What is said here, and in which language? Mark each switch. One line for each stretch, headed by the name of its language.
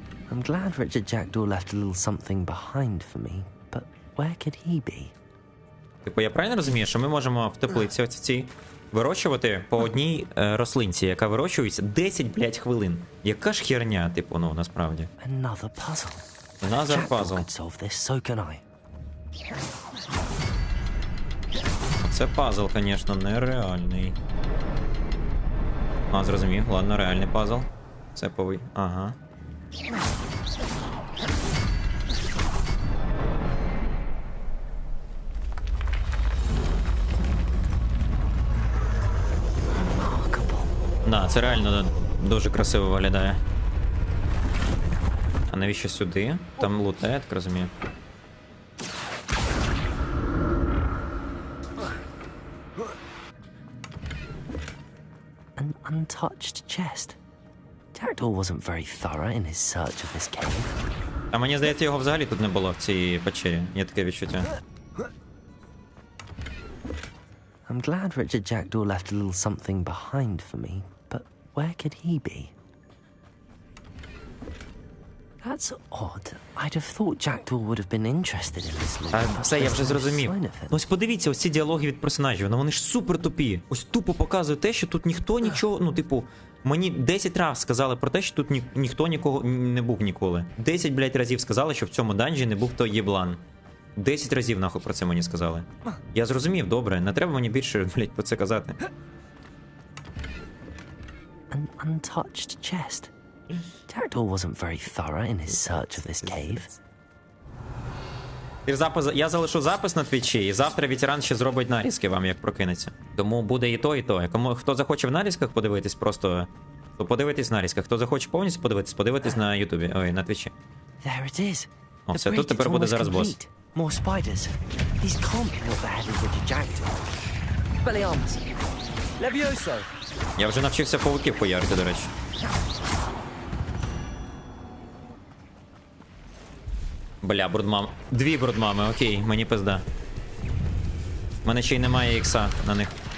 English: I'm glad Richard Jackdaw left a little something behind for me, but where could he be?
Ukrainian: Типу, я правильно розумію, що ми можемо в теплиці ось в цій вирощувати по одній рослинці, яка вирощується 10, блядь, хвилин. Яка ж херня, типу, ну, насправді.
English: Another puzzle. Another Jackdaw puzzle. could solve this, so can I.
Ukrainian: Це пазл, звісно, нереальний. А, зрозумів, ладно, реальний пазл. Це повий. Ага. Да, це реально дуже красиво виглядає. А навіщо сюди? Там лут, я так розумію.
English: An untouched chest. Jackdaw wasn't very thorough in his search of this cave.
Ukrainian: А мені здається, його взагалі тут не було в цій печері. Є таке відчуття.
English: I'm glad Richard Jackdaw left a little something behind for me, but where could he be? That's odd. I'd have thought Jackdaw would have been interested in this loot.
Ukrainian: А все, я вже зрозумів. Ну ось подивіться, ось ці діалоги від персонажів, ну вони ж супер тупі. Ось тупо показує те, що тут ніхто нічого, ну типу, мені 10 разів сказали про те, що тут ніхто нікого не був ніколи. 10, блядь, разів сказали, що в цьому данжі не був той єблан. 10 разів нахуй про це мені сказали. Я зрозумів, добре, не треба мені більше, блядь, про це казати.
English: An untouched chest. Jackdaw wasn't very thorough in his search of this cave.
Ukrainian: Я залишу запис на твічі, і завтра ветеран ще зробить нарізки вам, як прокинеться. Тому буде і то, і то. Кому хто захоче в нарізках подивитись, просто то подивитись в нарізках. Хто захоче повністю подивитись, подивитись на Ютубі, ой, на твічі.
English: There it is.
Ukrainian: О, все, тут тепер буде зараз бос.
English: More spiders. These can't be what the head is Richard Jackdaw. Expelliarmus. Levioso.
Ukrainian: Я вже навчився павуків хуярити, до речі. Бля, брудмам. 2 брудмами, окей, мені пизда. У мене ще й немає ікса на них.